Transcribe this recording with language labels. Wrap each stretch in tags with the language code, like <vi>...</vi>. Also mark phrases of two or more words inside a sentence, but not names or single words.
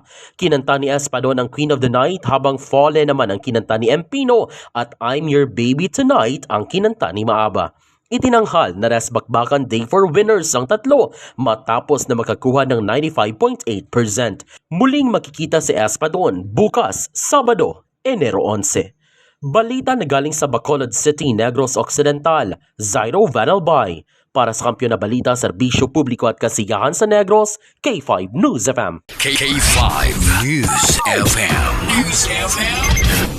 <tl>Kinanta ni Espadon ang Queen of the Night habang Fole naman ang kinanta ni Empino at I'm Your Baby Tonight ang kinanta ni Maaba. Itinanghal na resbakbakan</tl> <en>day for winners</en> <tl>ang tatlo matapos na makakuha ng 95.8%. Muling makikita si Espadon bukas, Sabado, Enero 11. Balita na galing sa Bacolod City, Negros Occidental, Zairo Vanalbay. Para sa Kampiyon na Balita, Serbisyo Publiko at Kasiyahan sa Negros, K5 News FM. K5 News FM.</tl>